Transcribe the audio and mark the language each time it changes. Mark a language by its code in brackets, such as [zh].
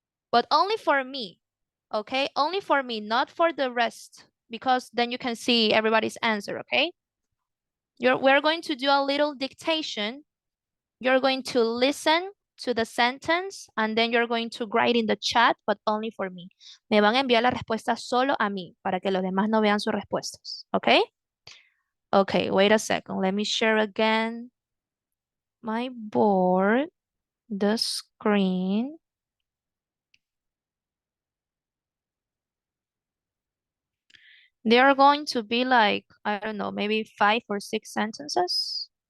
[en] But only for me, okay? Only for me, not for the rest, because then you can see everybody's answer, okay? We're going to do a little dictation. You're going to listen to the sentence and then you're going to write in the chat, but only for me. [es] Me van a enviar la respuesta solo a mí para que los demás no vean sus respuestas, okay? [en] Okay, wait a second. Let me share again my board, the screen. There are going to be like, I don't know, maybe 5 or 6 sentences.